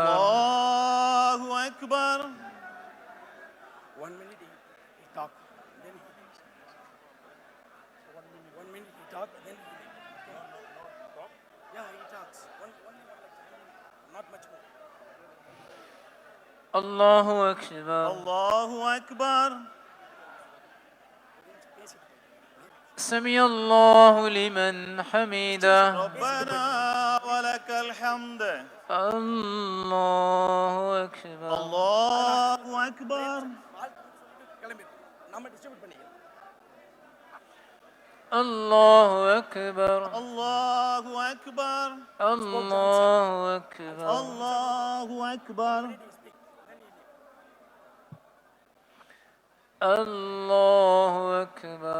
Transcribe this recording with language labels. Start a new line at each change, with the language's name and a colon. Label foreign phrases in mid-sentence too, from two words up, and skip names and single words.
Arabic: الله أكبر
English: 1 minute he talk, then he 1 minute he talk, then he yeah, he talks. Not much more.
Arabic: الله أكبر الله أكبر سمع الله لمن حمده ربنا ولك الحمد الله أكبر الله أكبر
Tamil: நம்ம டிஸ்ட்ரிபியூட் பண்ணிக்கலாம்.
Arabic: الله أكبر الله أكبر الله أكبر الله أكبر الله أكبر